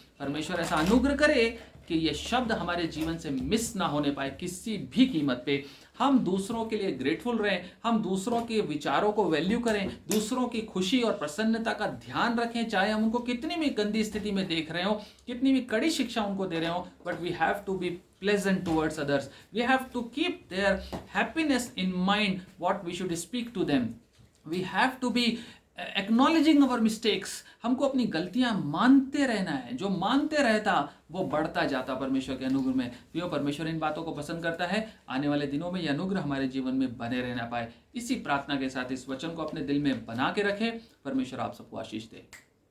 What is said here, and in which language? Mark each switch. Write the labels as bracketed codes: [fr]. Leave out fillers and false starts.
[hi] परमेश्वर ऐसा अनुग्रह करे कि ये शब्द हमारे जीवन से मिस ना होने पाए किसी भी कीमत पे। हम दूसरों के लिए ग्रेटफुल रहें, हम दूसरों के विचारों को वैल्यू करें, दूसरों की खुशी और प्रसन्नता का ध्यान रखें, चाहे हम उनको कितनी भी गंदी स्थिति में देख रहे हो, कितनी भी कड़ी शिक्षा उनको दे रहे हो, [en] But we have to be pleasant towards others. We have to keep their happiness in mind what we should speak to them. We have to be acknowledging our mistakes. [hi] हमको अपनी गलतियां मानते रहना है, जो मानते रहता वो बढ़ता जाता परमेश्वर के अनुग्रह में। प्रियो, परमेश्वर इन बातों को पसंद करता है। आने वाले दिनों में यह अनुग्रह हमारे जीवन में बने रहना पाए, इसी प्रार्थना के साथ इस वचन को अपने दिल में बना के रखें। परमेश्वर आप सबको आशीष दे।